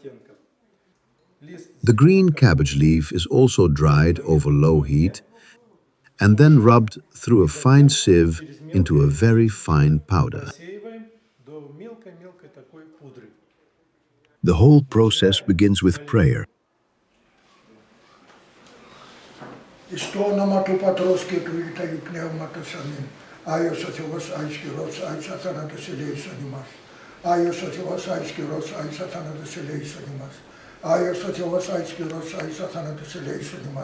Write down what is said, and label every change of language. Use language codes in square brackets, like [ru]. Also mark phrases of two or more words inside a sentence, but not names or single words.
[en] The green cabbage leaf is also dried over low heat and then rubbed through a fine sieve into a very fine powder. The whole process begins with prayer. [el] Άγιος ο Θεός, Άγιος Κυρός, Άγιος αθάνατος ελέησον ημάς. Άγιος ο Θεός, Άγιος Κυρός, Άγιος αθάνατος ελέησον ημάς. Άγιος ο Θεός, Άγιος Κυρός, Άγιος αθάνατος ελέησον ημάς.